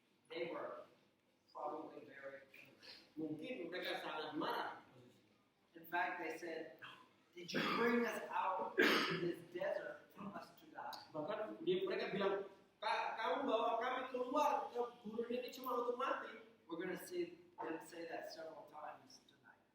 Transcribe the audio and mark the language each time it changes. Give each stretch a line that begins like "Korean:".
English: they were probably very angry.
Indonesian: Mungkin mereka sangat marah.
English: In fact, they said, did you bring us out into this desert for us to die?
Indonesian: Bahkan mereka bilang, kamu bawa kami keluar ke gurun ini cuma untuk mati.
English: We're going to see them say that several times tonight.